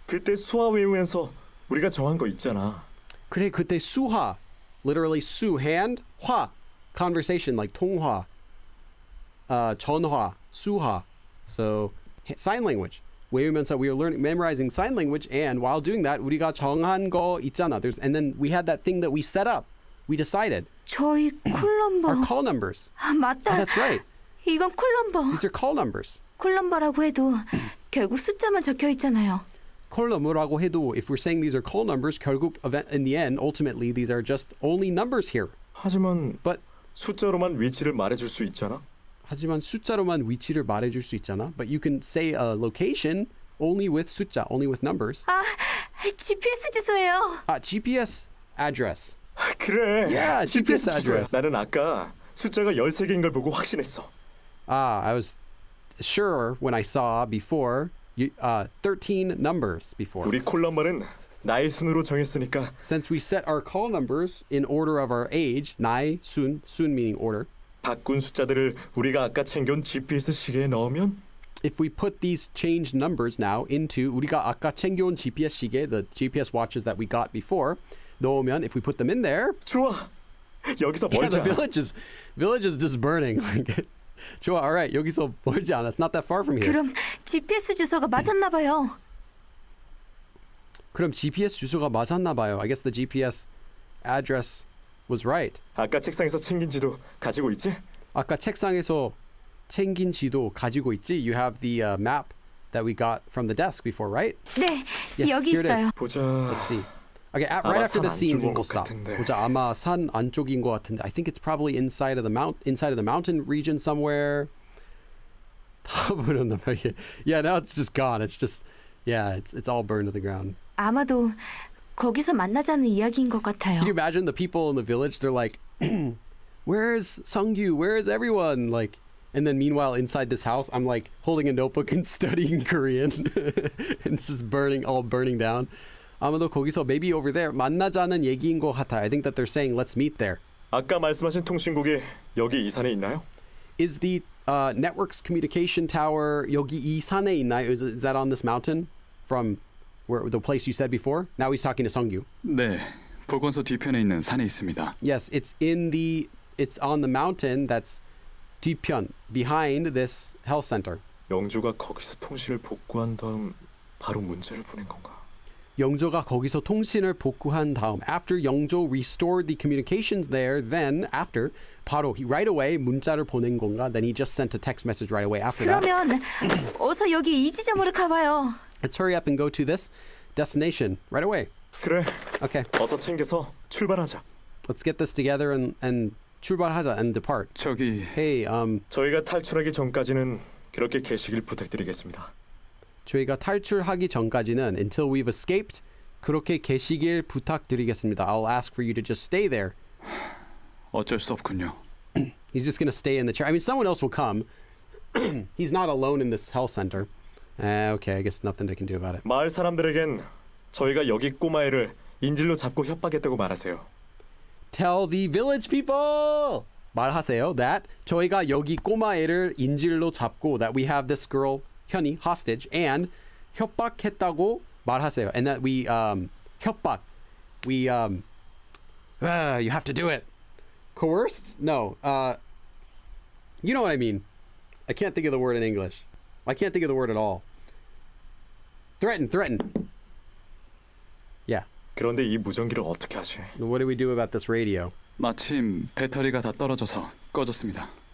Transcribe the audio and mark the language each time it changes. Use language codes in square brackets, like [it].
[ko] 그때 수아 외우면서 우리가 정한 거 있잖아. 그래 그때 수화, [en] literally [ko] 수 hand, 화, [en] conversation like [ko] 통화, 전화, 수화. [en] So sign language. 외우면서 we were memorizing sign language, and while doing that [ko] 우리가 정한 거 있잖아. [en] And then we had that thing that we set up. We decided [ko] 저희 콜 넘버. [en] our call numbers. [ko] 맞다. [en] Oh, that's right. [ko] 이건 콜 넘버. [en] These are call numbers. [ko] 콜 넘버라고 해도 결국 숫자만 적혀 있잖아요. [en] call number라고 해도 if we're saying these are call numbers, [ko] 결국 [en] in the end, ultimately these are just only numbers here. [ko] 하지만 [en] But [ko] 숫자로만 위치를 말해줄 수 있잖아. 하지만 숫자로만 위치를 말해줄 수 있잖아. [en] But you can say a location only with 숫자, only with numbers. [ko] GPS 주소예요. [en] GPS address. [ko] 그래. [en] Yeah, GPS [ko] 주소야. [en] address. [ko] 나는 아까 숫자가 13개인 걸 보고 확신했어. [en] I was sure when I saw before 13 numbers before. [ko] 우리 콜 넘버는 나이 순으로 정했으니까 [en] Since we set our call numbers in order of our age, 나이, 순 meaning order. [ko] 바꾼 숫자들을 우리가 아까 챙겨온 GPS 시계에 넣으면 [en] If we put these changed numbers now into [ko] 우리가 아까 챙겨온 GPS 시계, [en] the GPS watches that we got before, 넣으면 if we put them in there, [ko] 좋아. 여기서 [en] yeah, the [ko] 멀자. [en] village is just burning. [ko] 좋아, [en] all right, [ko] 여기서 멀지 않아. [en] It's not that far from here. [ko] 그럼 GPS 주소가 맞았나 봐요. 그럼 GPS 주소가 맞았나 봐요. [en] I guess the GPS address was right. [ko] 아까 책상에서 챙긴 지도 가지고 있지? 아까 책상에서 챙긴 지도 가지고 있지? [en] You have the map that we got from the desk before, right? [ko] 네, [en] Yes, [ko] 여기 [en] here it is. [ko] 있어요. 보자. [en] Let's see. Okay, right [ko] 아마 [en] after [ko] 산 [en] the scene [ko] 안쪽인 [en] we'll [ko] 것 [en] stop. [ko] 같은데. 보자, 아마 산 안쪽인 것 같은데. [en] I think it's probably inside of the mountain region somewhere. [ko] 다 버렸나 봐. [en] Yeah, now it's just gone. It's just it's all burned to the ground. [ko] 아마도 거기서 만나자는 이야기인 것 같아요. [en] Can you imagine the people in the village? They're like, "Where's Sungyu? Where is everyone?" Like, and then meanwhile inside this house, I'm like holding a notebook and studying Korean, and it's just all burning down. [ko] 아마도 거기서 [en] maybe over there [ko] 만나자는 얘기인 것 같아. [en] I think that they're saying let's meet there. [ko] 아까 말씀하신 통신국이 여기 이 산에 있나요? [en] Is the network's communication tower [ko] 여기 이 산에 있나요? [en] Is that on this mountain from where the place you said before? Now he's talking to Sungyu. [ko] 네, 보건소 뒤편에 있는 산에 있습니다. [en] Yes, it's on the mountain that's 뒤편 behind this health center. [ko] 영주가 거기서 통신을 복구한 다음 바로 문자를 보낸 건가? 영조가 거기서 통신을 복구한 다음, [en] after 영조 restored the communications there, then after 바로 right away [ko] 문자를 보낸 건가? [en] Then he just sent a text message right away after that. 그러면 어서 여기 이 지점으로 가봐요. Let's hurry up and go to this destination right away. [ko] 그래, [en] Okay, [ko] 어서 챙겨서 출발하자. [en] let's get this together and [ko] 출발하자 [en] and depart. [ko] 저기 [en] Hey, [ko] 저희가 탈출하기 전까지는 그렇게 계시길 부탁드리겠습니다. 저희가 탈출하기 전까지는 [en] until we've escaped [ko] 그렇게 계시길 부탁드리겠습니다. [en] I'll ask for you to just stay there. [ko] 어쩔 수 없군요. [en] He's just gonna stay in the chair. I mean, someone else will come. He's not alone in this health center. Okay, I guess nothing they can do about it. [ko] 마을 사람들에겐 저희가 여기 꼬마애를 인질로 잡고 협박했다고 말하세요. [en] Tell the village people. [ko] 말하세요 that 저희가 여기 꼬마애를 인질로 잡고 [en] that we have this girl [ko] 현이 hostage and 협박했다고 말하세요. [en] And that we 협박. We you have to do it. Coerced? No. You know what I mean. I can't think of the word in English. I can't think of the word at all. Threaten. Yeah. [ko] 그런데 이 무전기를 어떻게 하지? [en] What do we do about this radio? [ko] 마침 배터리가 다 떨어져서 꺼졌습니다.